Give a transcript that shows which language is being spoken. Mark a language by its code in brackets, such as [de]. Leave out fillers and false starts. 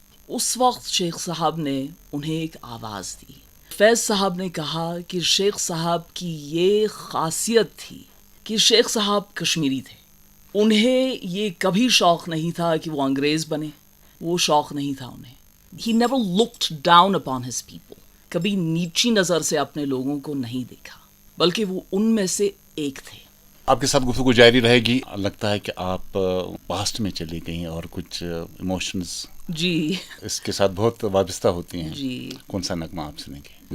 [ur] اس وقت شیخ صاحب نے انہیں ایک آواز دی. فیض صاحب نے کہا کہ شیخ صاحب کی یہ خاصیت تھی کہ شیخ صاحب کشمیری تھے. انہیں یہ کبھی شوق نہیں تھا کہ وہ انگریز بنے، وہ شوق نہیں تھا انہیں. [en] He never looked down upon his people. [ur] کبھی نیچی نظر سے اپنے لوگوں کو نہیں دیکھا، بلکہ وہ ان میں سے ایک تھے. آپ کے ساتھ گفتگو جاری رہے گی. لگتا ہے کہ آپ پاسٹ میں چلی گئی اور کچھ ایموشنز جی اس کے ساتھ بہت وابستہ ہوتی ہیں. جی. کون سا نغمہ آپ سنیں گے؟